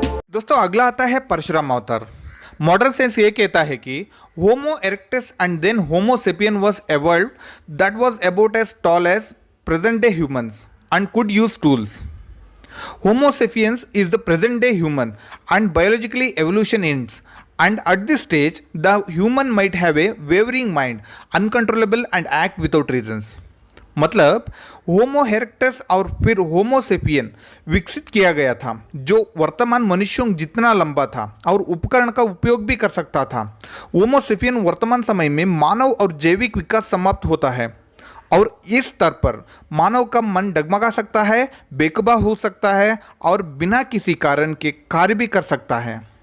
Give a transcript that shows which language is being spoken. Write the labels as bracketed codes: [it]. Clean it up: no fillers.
[hi] दोस्तों अगला आता है परशुराम अवतार। मॉडर्न साइंस ये कहता है कि [en] Homo erectus and then homo sapien was evolved that was about as tall as present day humans and could use tools. Homo sapiens is the present day human and biologically evolution ends, and at this stage the human might have a wavering mind, uncontrollable and act without reasons। [hi] मतलब होमो erectus और फिर होमो sapien विकसित किया गया था जो वर्तमान मनुष्यों जितना लंबा था और उपकरण का उपयोग भी कर सकता था। होमो सेपियन वर्तमान समय में मानव और जैविक विकास समाप्त होता है और इस स्तर पर मानव का मन डगमगा सकता है, बेकबा हो सकता है और बिना किसी कारण के कार्य भी कर सकता है।